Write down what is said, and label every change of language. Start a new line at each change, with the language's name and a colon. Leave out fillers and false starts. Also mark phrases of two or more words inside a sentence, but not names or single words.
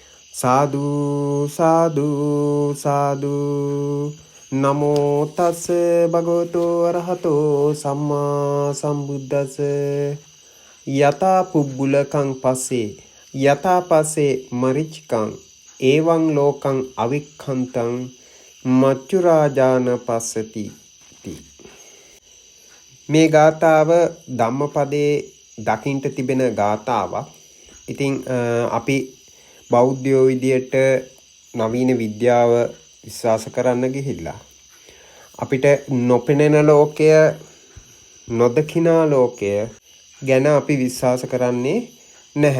Pali: සාදු සාදු සාදු නමෝ තස් භගවතු අරහතෝ සම්මා සම්බුද්දස්ස යතා පුබ්බුලකං පස්සේ යතා පස්සේ මරිච්කං එවං ලෝකං අවික්ඛන්තං මච්චුරාජාන පස්සති.
Sinhala: මේ ගාථාව ධම්මපදයේ දකින්ට තිබෙන ගාථාවක්. ඉතින් අපි බෞද්ධයෝ විදියට නවීන විද්‍යාව විශ්වාස කරන්න ගිහිල්ලා අපිට නොපෙනෙන ලෝකය නොදකිනා ලෝකය ගැන අපි විශ්වාස කරන්නේ නැහැ.